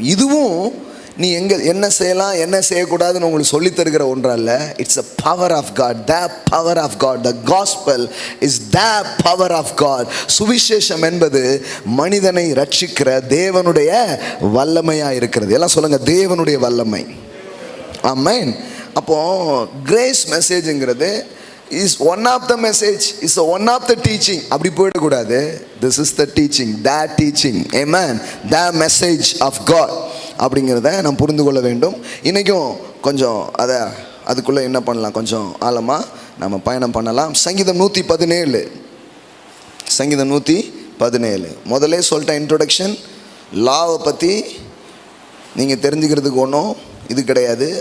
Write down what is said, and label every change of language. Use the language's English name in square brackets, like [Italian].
[Tamil] இதுவும் நீ என்ன செய்யலாம் என்ன செய்யக்கூடாதுன்னு உங்களுக்கு சொல்லித் தருகிற ஒன்றல்ல. [English] It's a power of God. The power of God. The gospel is the power of God. [Tamil] சுவிசேஷம் என்பது மனிதனை ரட்சிக்கிற தேவனுடைய வல்லமையாக இருக்கிறது. எல்லாம் சொல்லுங்க, தேவனுடைய வல்லமை. ஆமென். அப்போ grace மெசேஜுங்கிறது [English] is one of the message, is one of the teaching. [Tamil] அப்படி போயிடக்கூடாது. [English] This is the teaching, that teaching. Amen. The message of God [Tamil] அப்படிங்கிறத நாம் புரிந்து கொள்ள வேண்டும். இன்றைக்கும் கொஞ்சம் அதுக்குள்ளே என்ன பண்ணலாம், கொஞ்சம் ஆழமாக நம்ம பயணம் பண்ணலாம். சங்கீதம் 117. சங்கீதம் 117. முதலே சொல்லிட்டேன் இன்ட்ரோடக்ஷன். லாவை பற்றி நீங்கள் தெரிஞ்சுக்கிறதுக்கு ஒன்றும் இது கிடையாது.